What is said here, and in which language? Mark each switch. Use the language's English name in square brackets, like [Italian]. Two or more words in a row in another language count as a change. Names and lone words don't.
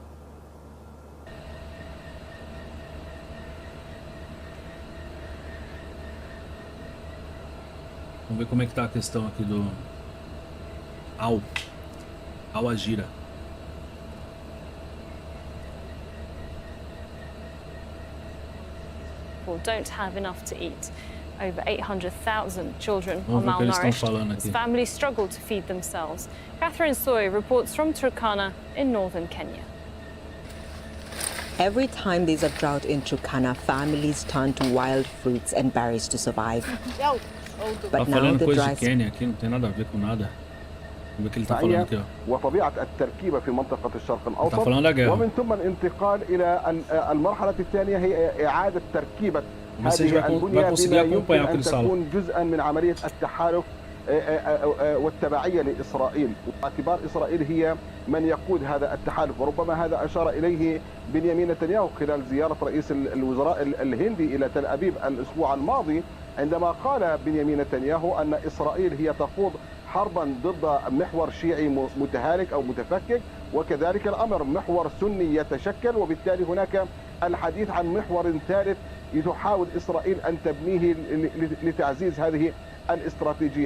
[Portuguese] Vamos ver como é que tá a questão aqui do Al-Agira. [English] Don't have enough to eat. Over 800,000 children are malnourished as families struggle to feed themselves. Catherine Soy reports from Turkana in northern Kenya. Every time there's a drought in Turkana, families turn to wild fruits and berries to survive. But now the dry [Portuguese] Kenya aqui não tem nada a ver com nada. Vamos ver o que ele tá falando aqui, ó. [Arabic] وطبيعة التركيبة في منطقة الشرق الأوسط ومن ثم الانتقال إلى المرحلة الثانية هي إعادة تركيبة هذه البنية بما يمكن أن تكون جزءا من عملية التحالف والتبعية لإسرائيل، واعتبار إسرائيل هي من يقود هذا التحالف، وربما هذا أشار إليه بنيامين نتنياهو خلال زيارة رئيس الوزراء الهندي إلى تل أبيب الأسبوع الماضي، عندما قال بنيامين نتنياهو أن إسرائيل هي تخوض حربا ضد محور شيعي متهالك أو متفكك، وكذلك الأمر محور سني يتشكل، وبالتالي هناك الحديث عن محور ثالث تحاول إسرائيل أن تبنيه لتعزيز هذه الاستراتيجية.